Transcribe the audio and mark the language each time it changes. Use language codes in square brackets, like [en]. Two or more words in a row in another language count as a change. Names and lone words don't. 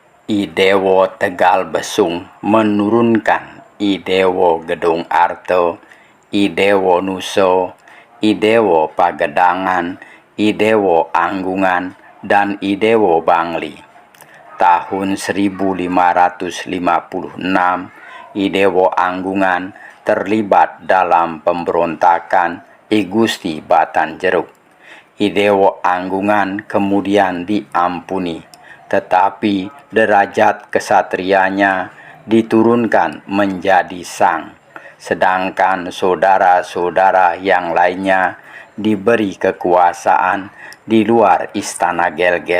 [id] Idewo Tegal Besung menurunkan Idewo Gedung Arto, Idewo Nuso, Idewo Pagedangan, Idewo Anggungan, dan Idewo Bangli. Tahun 1556, Idewo Anggungan terlibat dalam pemberontakan I Gusti Batanjeruk. Idewo Anggungan kemudian diampuni, tetapi derajat kesatrianya diturunkan menjadi sang, sedangkan saudara-saudara yang lainnya diberi kekuasaan di luar istana Gelgel.